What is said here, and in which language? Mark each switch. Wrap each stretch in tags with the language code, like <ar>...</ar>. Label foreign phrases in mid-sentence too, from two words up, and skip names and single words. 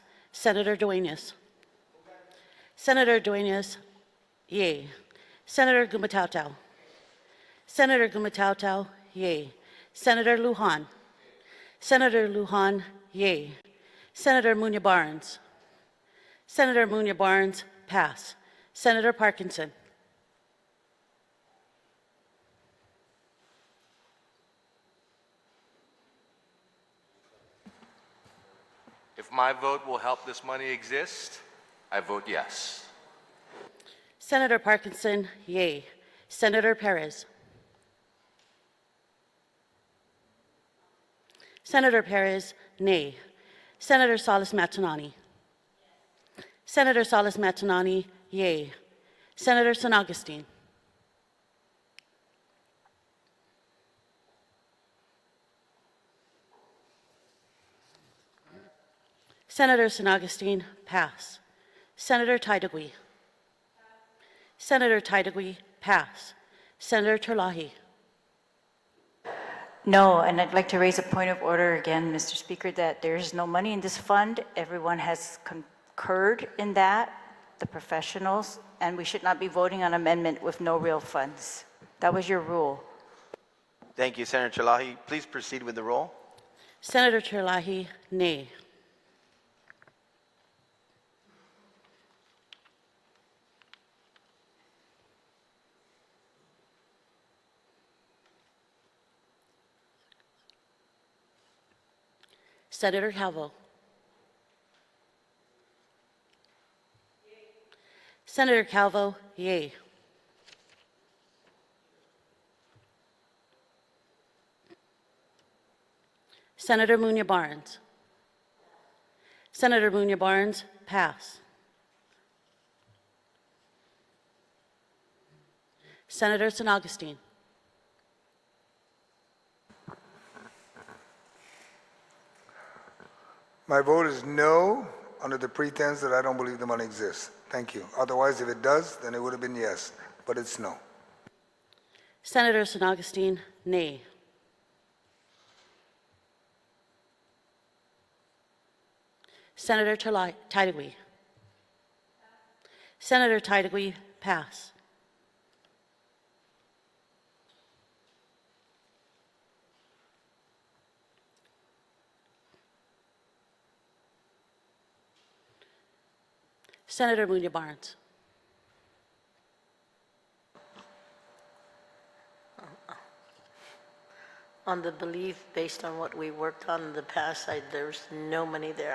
<en>Senator Duenas. Senator Duenas, yea. Senator Gumatao. Senator Gumatao, yea. Senator Lujan. Senator Lujan, yea. Senator Muñoz Barnes. Senator Muñoz Barnes, pass. Senator Parkinson. If my vote will help this money exist, I vote yes. Senator Parkinson, yea. Senator Perez. Senator Perez, nay. Senator Salas Matanani. Senator Salas Matanani, yea. Senator San Augustine. Senator San Augustine, pass. Senator Taidagui. Senator Taidagui, pass. Senator Terlahi. No, and I'd like to raise a point of order again, Mr. Speaker, that there is no money in this fund. Everyone has concurred in that, the professionals, and we should not be voting on amendment with no real funds. That was your rule. Thank you, Senator Terlahi. Please proceed with the roll. Senator Terlahi, nay. Senator Calvo. Senator Calvo, yea. Senator Munya Barnes. Senator Munya Barnes, pass. Senator San Augustine. My vote is no, under the pretense that I don't believe the money exists. Thank you. Otherwise, if it does, then it would have been yes, but it's no. Senator San Augustine, nay. Senator Tydegui. Senator Tydegui, pass. Senator Munya Barnes. On the belief, based on what we worked on in the past, there's no money there.</en>